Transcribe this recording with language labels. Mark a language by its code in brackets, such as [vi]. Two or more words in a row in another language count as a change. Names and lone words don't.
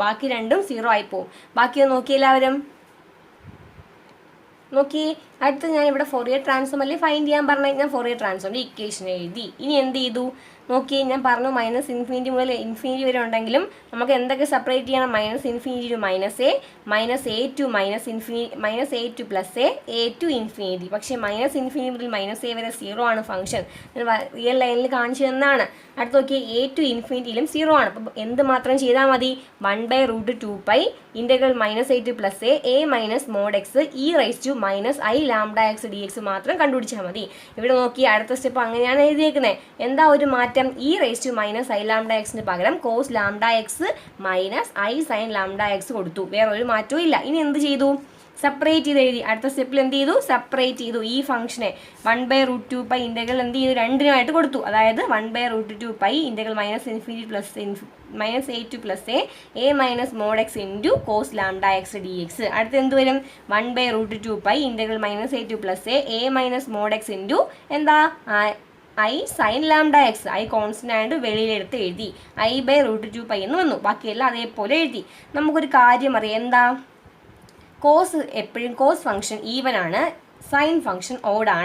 [ml] ബാക്കി രണ്ടും 0 ആയി പോകും. ബാക്കി നോക്കി എല്ലാവരും നോക്കി. അടുത്ത് ഞാൻ ഇവിടെ [en] Fourier transform [ml] അല്ലേ ഫൈൻഡ് ചെയ്യാൻ പറഞ്ഞാൽ ഞാൻ [en] Fourier transform-ന്റെ equation [ml] എഴുതി. ഇനി എന്ത് ചെയ്തു? നോക്കി, ഞാൻ പറഞ്ഞു -∞ മുതൽ ∞ വരെ ഉണ്ടെങ്കിലും നമുക്ക് എന്തൊക്കെ സെപ്പറേറ്റ് ചെയ്യണം? [en] -∞ to -a, -a to -a + a to ∞. [ml] പക്ഷേ -∞ മുതൽ -a വരെ 0 ആണ് ഫംഗ്ഷൻ. [en] real line-ൽ [ml] കാണിച്ചു തന്നാണ്. അടുത്ത് നോക്കി, a to ∞ 0 ആണ്. അപ്പം എന്ത് മാത്രം ചെയ്താൽ മതി? 1/√2π ഇന്റഗ്രൽ [en] -a to +a minus mod [ml] x e⁻i λx dx മാത്രം കണ്ടുപിടിച്ചാൽ മതി. ഇവിടെ നോക്കി, അടുത്ത സ്റ്റെപ്പ് അങ്ങനെയാണ് എഴുതിയേക്കുന്നത്. എന്താ ഒരു മാറ്റം? e⁻i λx പകരം cos λx -i sin λx കൊടുത്തു. വേറെ ഒരു മാറ്റവും ഇല്ല. ഇനി എന്ത് ചെയ്തു? സെപ്പറേറ്റ് ചെയ്ത് എഴുതി. അടുത്ത സ്റ്റെപ്പിൽ എന്ത് ചെയ്തു? സെപ്പറേറ്റ് ചെയ്തു. ഈ ഫംഗ്ഷനെ 1/√2π ഇന്റഗ്രൽ എന്ത് ചെയ്തു? രണ്ടിനുമായിട്ട് കൊടുത്തു. അതായത് 1/√2π ഇന്റഗ്രൽ [en] -∞ -a to +a minus mod [ml] x [en] into cos [ml] λx dx. അടുത്ത് എന്ത് വരും? 1/√2π ഇന്റഗ്രൽ [en] -a to +a minus mod [ml] x ഇൻറ്റു എന്താ? [en] i sin λx. [ml] i കോൺസ്റ്റന്റ് ആയിട്ട് വെളിയിലെടുത്ത് എഴുതി. i/√2π എന്ന് വന്നു. ബാക്കിയെല്ലാം അതേപോലെ എഴുതി. നമുക്കൊരു കാര്യം അറിയാം. എന്താ? കോസ് എപ്പോഴും [en] cos function even [ml] ആണ്, [en] sine function odd [ml] ആണ്.